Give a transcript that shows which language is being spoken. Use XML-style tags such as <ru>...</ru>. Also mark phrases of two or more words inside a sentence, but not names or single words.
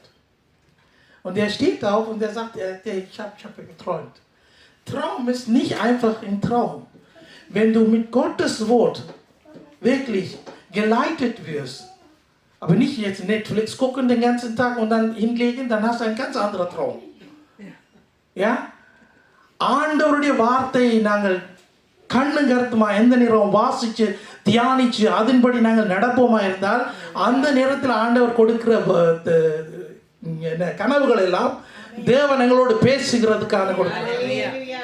<de>Und er steht auf und er sagt, ich habe geträumt. Traum ist nicht einfach ein Traum. Wenn du mit Gottes Wort wirklich geleitet wirst, aber nicht jetzt Netflix gucken den ganzen Tag und dann hinlegen, dann hast du einen ganz anderen Traum. Ja?</de> <ta>ஆண்டவருடைய வார்த்தையை நாங்கள் கண்ணும் கருத்துமா எந்த நேரம் வாசித்து தியானித்து அதன்படி நாங்கள் நடப்போமா இருந்தால் அந்த நேரத்தில் ஆண்டவர் கொடுக்கிற கனவுகள் எல்லாம் தேவன் எங்களோடு பேசுகிறதுக்கான கொடுக்கிறார்.</ta>